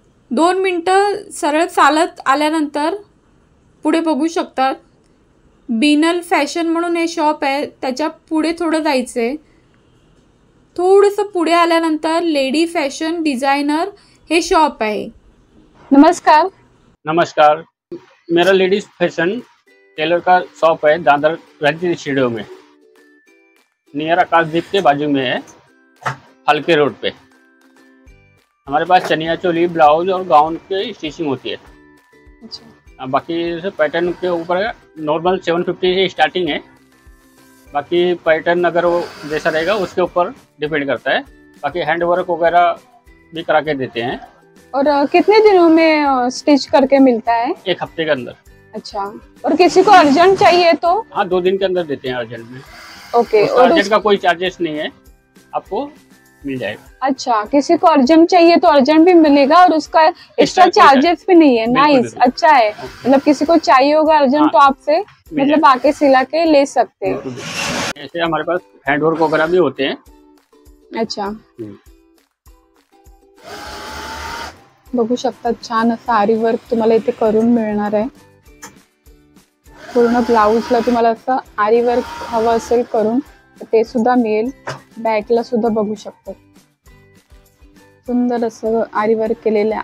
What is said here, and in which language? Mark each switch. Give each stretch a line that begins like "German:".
Marathi: 2 मिनिटं सरळ चालत आल्यानंतर पुढे बघू शकतात बिनल फॅशन म्हणून हे शॉप आहे, त्याच्या पुढे थोडं जायचंय। थोडंसं पुढे आल्यानंतर लेडी फॅशन डिजाइनर हे शॉप आहे। नमस्कार।
Hindi: नमस्कार, मेरा लेडीज फैशन टेलर का शॉप है दादर रणजित स्टूडियो में, नियर आकाशदीप के बाजू में है, हल्के रोड पे। हमारे पास चनिया चोली, ब्लाउज और गाउन की स्टिचिंग होती है। अच्छा। बाकी पैटर्न के ऊपर नॉर्मल 750 से स्टार्टिंग है। बाकी पैटर्न अगर वो जैसा रहेगा उसके ऊपर डिपेंड करता है। बाकी हैंड वर्क वगैरह भी करा के देते हैं। और कितने दिनों में स्टिच करके मिलता है? 1 हफ्ते के अंदर। अच्छा, और किसी को अर्जेंट चाहिए तो? हाँ, 2 दिन के अंदर देते हैं अर्जेंट में। ओके। और अर्जेंट का कोई चार्जेस नहीं है, आपको मिल जाएगा। अच्छा, किसी को अर्जेंट चाहिए तो अर्जेंट भी मिलेगा और उसका एक्स्ट्रा चार्जेस भी नहीं है। नाइस, अच्छा है। मतलब किसी को चाहिए होगा अर्जेंट तो आपसे मतलब आके सिला के ले सकते हैं। ऐसे हमारे पास हैंड वर्क वगैरह भी होते हैं।
Marathi: अच्छा, बघू शकता छान असं आरी वर्क तुम्हाला इथे करून मिळणार आहे। पूर्ण ब्लाउजला तुम्हाला असं आरी वर्क हवं असेल करून तर ते सुद्धा मिळेल। बॅकला सुद्धा बघू शकता सुंदर असं आरी वर्क केलेलं आहे।